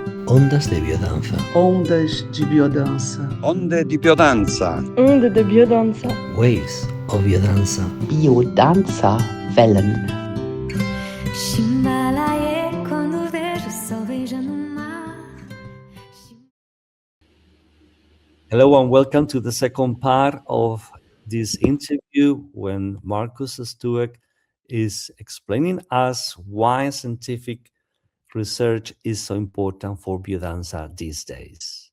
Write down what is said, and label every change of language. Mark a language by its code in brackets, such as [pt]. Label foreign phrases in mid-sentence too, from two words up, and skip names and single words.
[es] Ondas de Biodanza. Ondas de Biodanza. [it] Onde di Biodanza. [fr] Onde de Biodanza. [en] Waves of Biodanza. [de] Biodanza Wellen. Chimbalaie, [pt] quando vejo o sol beija no mar. [en] Hello and welcome to the second part of this interview when Marcus Stueck is explaining us why scientific research is so important for biodanza these days.